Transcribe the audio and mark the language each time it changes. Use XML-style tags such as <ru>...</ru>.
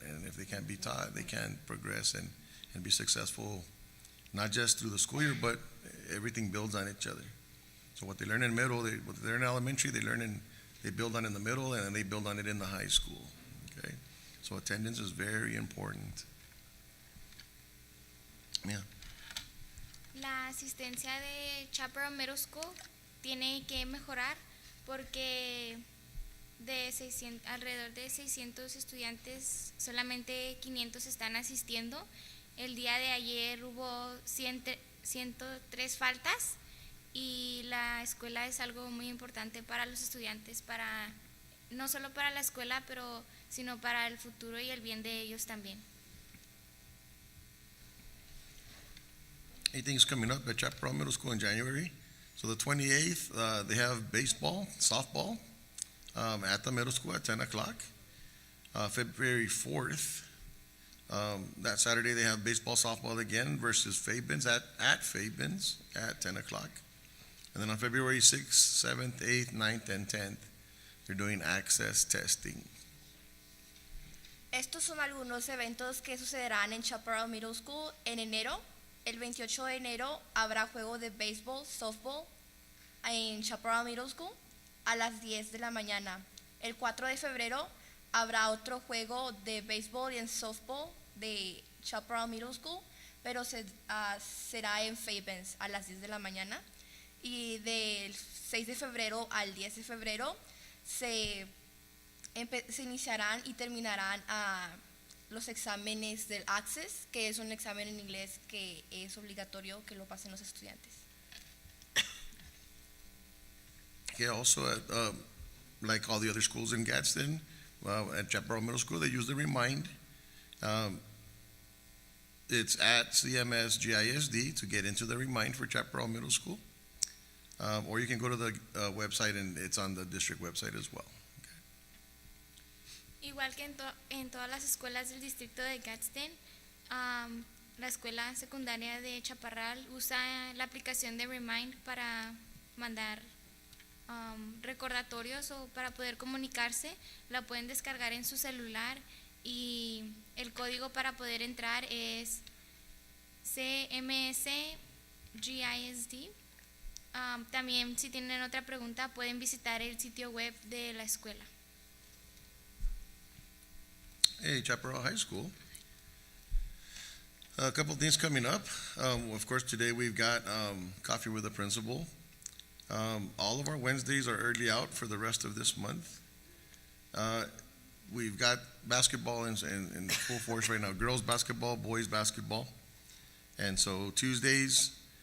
<en>And if they can't be taught, they can't progress and be successful, not just through the school year, but everything builds on each other. So what they learn in middle, what they learn in elementary, they build on in the middle, and then they build on it in the high school. Okay? So attendance is very important. Yeah.</en> <es>La asistencia de Chaparral Middle School tiene que mejorar porque alrededor de 600 estudiantes, solamente 500 están asistiendo. El día de ayer hubo 103 faltas, y la escuela es algo muy importante para los estudiantes, no solo para la escuela, sino para el futuro y el bien de ellos también.</es> <en>Anything's coming up at Chaparral Middle School in January. So the 28th, they have baseball, softball at the middle school at 10 o'clock. February 4th, that Saturday, they have baseball, softball again versus Fabens at Fabens at 10 o'clock. And then on February 6th, 7th, 8th, 9th, and 10th, they're doing access testing.</en> <es>Estos son algunos eventos que sucederán en Chaparral Middle School en enero. El 28 de enero habrá juego de béisbol, softball en Chaparral Middle School a las 10 de la mañana. El 4 de febrero habrá otro juego de béisbol y en softball de Chaparral Middle School, pero será en Fabens a las 10 de la mañana. Y del 6 de febrero al 10 de febrero se iniciarán y terminarán los exámenes del Access, que es un examen en inglés que es obligatorio que lo pasen los estudiantes.</es> <en>Yeah, also like all the other schools in Gadsden, at Chaparral Middle School, they use the Remind. It's at CMS GISD to get into the Remind for Chaparral Middle School. Or you can go to the website, and it's on the district website as well.</en> <es>Igual que en todas las escuelas del distrito de Gadsden, la escuela secundaria de Chaparral usa la aplicación de Remind para mandar recordatorios o para poder comunicarse. La pueden descargar en su celular, y el código para poder entrar es CMS GISD. También, si tienen otra pregunta, pueden visitar el sitio web de la escuela.</es> <en>Hey, Chaparral High School. A couple of things coming up. Of course, today we've got Coffee with the Principal. All of our Wednesdays are early out for the rest of this month. We've got basketball in full force right now. Girls basketball, boys basketball. And so Tuesdays</en>